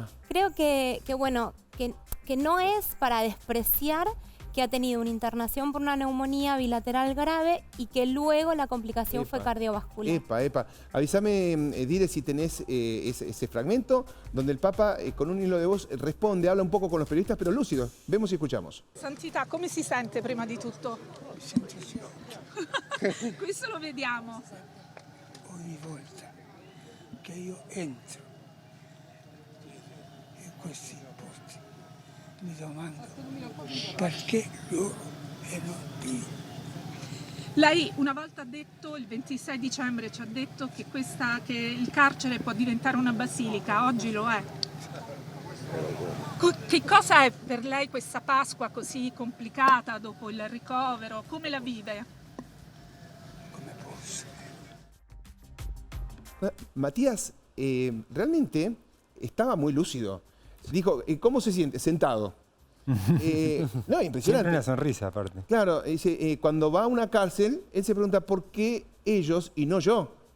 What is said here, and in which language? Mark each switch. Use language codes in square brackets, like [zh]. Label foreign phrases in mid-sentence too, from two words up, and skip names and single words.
[es] Creo que no es para despreciar que ha tenido una internación por una neumonía bilateral grave y que luego la complicación fue Epa. cardiovascular. Epa. Avísame, Dire, si tenés ese fragmento donde el Papa, con un hilo de voz, responde, habla un poco con los periodistas, pero lúcido. Vemos y escuchamos. [it] Santità, come si sente prima di tutto? Mi sento sciocco Questo lo vediamo. ogni volta che io entro in questi posti. Mi domando perché loro e non io. Lei una volta ha detto, il 26 dicembre ci ha detto che il carcere può diventare una basilica, oggi lo è. Che cosa è per lei questa Pasqua così complicata dopo il ricovero? Come la vive? Come posso? [es] Matías, realmente estaba muy lúcido. Dijo, ¿cómo se siente? Sentado. No, Siempre impresionante. una sonrisa, aparte. Claro, dice, cuando va a una cárcel, él se pregunta, ¿por qué ellos y no yo?